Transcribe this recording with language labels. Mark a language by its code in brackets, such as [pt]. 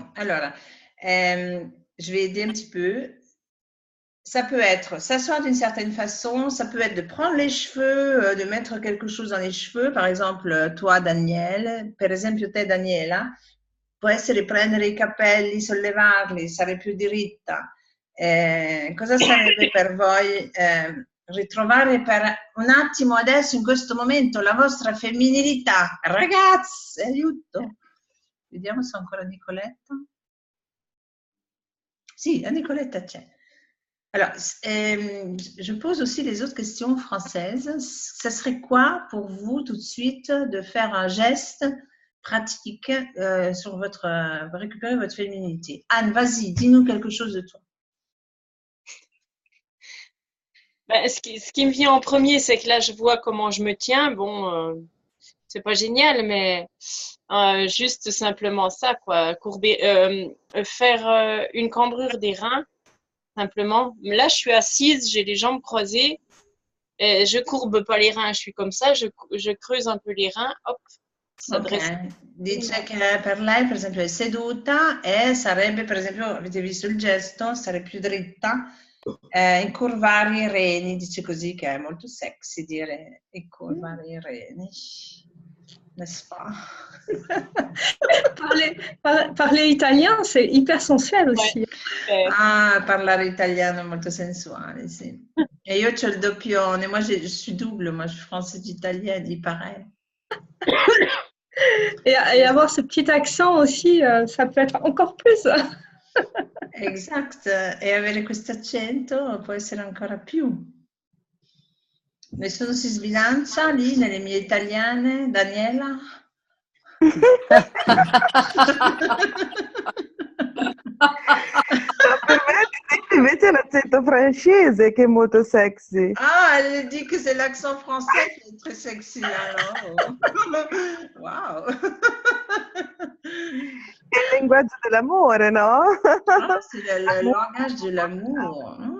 [fr] Allora, je vais aider un petit peu. Ça peut être s'asseoir d'une certaine façon, ça peut être de prendre les cheveux, de mettre quelque chose dans les cheveux, par exemple toi Daniele, [it] per esempio te Daniela, può essere prendere i capelli, sollevarli, stare più diritta. Cosa sarebbe per voi ritrovare per un attimo adesso in questo momento la vostra femminilità? Ragazze, aiuto! Vediamo se ho ancora Nicoletta. Sì, la Nicoletta c'è. [fr] Alors, je pose aussi les autres questions françaises. Ça serait quoi pour vous tout de suite de faire un geste pratique sur récupérer votre féminité? Anne, vas-y, dis-nous quelque chose de toi. Ben, ce qui me vient en premier, c'est que là, je vois comment je me tiens. Bon, c'est pas génial, mais juste simplement ça, quoi. Faire une cambrure des reins. Simplement, là, je suis assise, j'ai les jambes croisées Et je courbe pas les reins, je suis comme ça, je creuse un peu les reins, hop, ça dresse. [it] Ok, dice che per lei, per esempio, è seduta e sarebbe, per esempio, avete visto il gesto, stare più dritta, incurvare i reni, dice così, che è molto sexy dire incurvare i reni. [fr] N'est-ce pas? Parler italien, c'est hyper sensuel aussi. [it] Ah, parlare italiano è molto sensuale, sì. [fr] Et [it] io c'ho il doppione, [fr] moi je suis double, moi je suis française italienne, il paraît. Et avoir ce petit accent aussi, ça peut être encore plus. [it] Esatto, e avere questo accento può essere ancora più. Nessuno si sbilancia lì nelle mie italiane, Daniela? Per me invece è l'accento francese che è molto sexy. [fr] Ah, elle dit que c'est l'accent français qui est très sexy alors. Wow. [it] È il linguaggio dell'amore, no? [fr] Ah, c'est le langage de l'amour.